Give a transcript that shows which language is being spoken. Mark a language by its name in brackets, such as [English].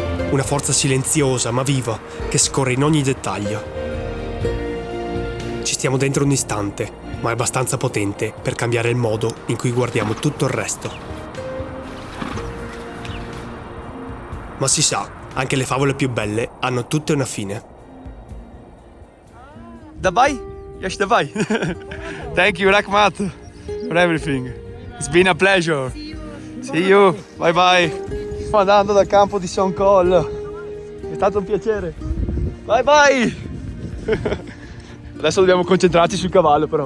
[Italian] Una forza silenziosa ma viva che scorre in ogni dettaglio. Ci stiamo dentro un istante ma è abbastanza potente per cambiare il modo in cui guardiamo tutto il resto. Ma si sa, anche le favole più belle hanno tutte una fine. [Russian] Давай? [English] Yes, [Russian] давай. [English] Thank you, Rahmat, for everything. It's been a pleasure. See you. Bye bye. [Italian] Stiamo andando dal campo di Son Col. È stato un piacere. [English] Bye bye. [Italian] Adesso dobbiamo concentrarci sul cavallo, però.